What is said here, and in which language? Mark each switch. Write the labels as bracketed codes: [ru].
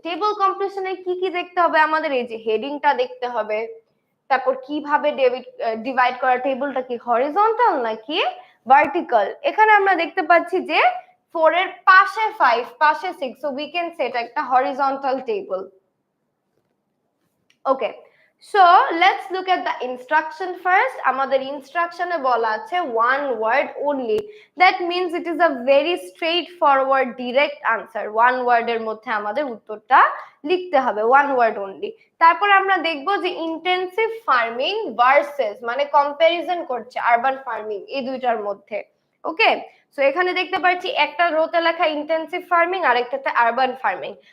[bn] Table কমপ্লিশনে কি কি দেখতে হবে আমাদের? এই যে হেডিংটা দেখতে হবে, তারপর কিভাবে ডিভাইড করা, টেবলটা কি হরিজন্টাল নাকি ভার্টিক্যাল। এখানে আমরা দেখতে পাচ্ছি যে 4 এর পাশে 5, পাশে 6, [en] so we can say [bn] এটা একটা horizontal table. Okay, [en] So let's look at the instruction first. [bn] আমাদের ইনস্ট্রাকশনে বলা আছে [en] one word only. That means it is a very straightforward direct answer. [bn] One word এর মধ্যে আমাদের উত্তরটা লিখতে হবে, [en] one word only. [bn] তারপর আমরা দেখব যে ইন্টেন্সিভ ফার্মিং ভার্সেস মানে কম্পারিজন করছে আরবান ফার্মিং এই দুইটার মধ্যে। ওকে, সো এখানে দেখতে পাচ্ছি একটা রোতে লেখা ইন্টেন্সিভ ফার্মিং আর একটাতে আরবান ফার্মিং।